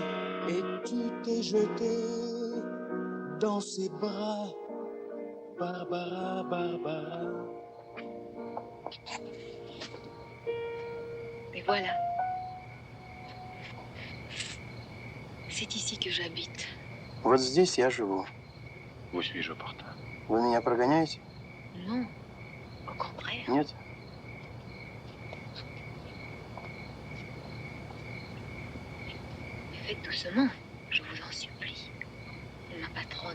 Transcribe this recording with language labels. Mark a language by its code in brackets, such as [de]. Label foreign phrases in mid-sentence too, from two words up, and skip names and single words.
[fr] Et tu t'es jeté dans ses bras, Barbara, Barbara. Et voilà. C'est ici que j'habite. [ru] Вот здесь я живу. [fr] Où suis-je opportun? [ru] Вы меня прогоняете? [fr] Non, au contraire. [ru] Нет? [fr] Faites doucement, je vous en supplie. Ma patronne